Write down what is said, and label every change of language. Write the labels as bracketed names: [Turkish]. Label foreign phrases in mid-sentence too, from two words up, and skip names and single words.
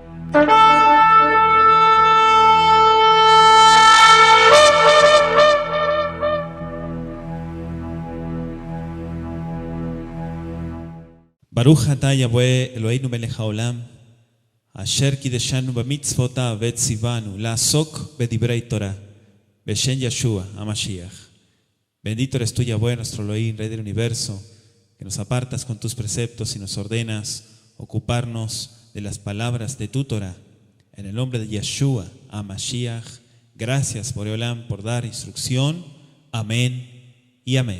[Hebrew] ברוך אתה יהוה אלוהינו מלך העולם, אשר קידשנו במצוותיו וציוונו לעסוק בדברי תורה, בשם ישוע המשיח. [Spanish] Bendito eres tú, Yahweh, nuestro Elohim, Rey del universo, que nos apartas con tus preceptos y nos ordenas ocuparnos de las palabras de tu Torah. En el nombre de Yeshua HaMashiach, gracias por Eolam por dar instrucción. Amén y amén.